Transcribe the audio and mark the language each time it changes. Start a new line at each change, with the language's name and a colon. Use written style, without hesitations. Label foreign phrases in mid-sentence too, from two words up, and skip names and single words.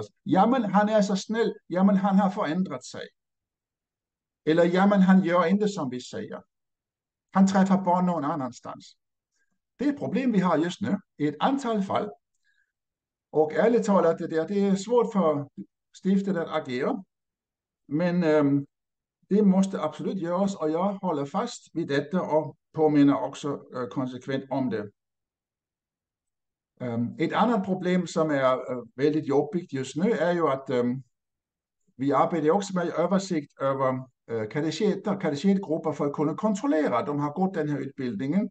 Swedish: Ja, men han är så snäll. Ja, men han har förändrat sig. Eller ja, men han gör inte som vi säger. Han träffar barn någon annanstans. Det är ett problem vi har just nu i ett antal fall. Och ärligt talat, det är svårt för stiftet
Danish: at agere,
Swedish: men det måste absolut göras, och jag håller fast vid detta och påminner också konsekvent om det. Ett annat problem som är väldigt jobbigt just nu är ju att vi arbetar också med översikt över katechetgrupper för att kunna kontrollera att de har gått den här utbildningen.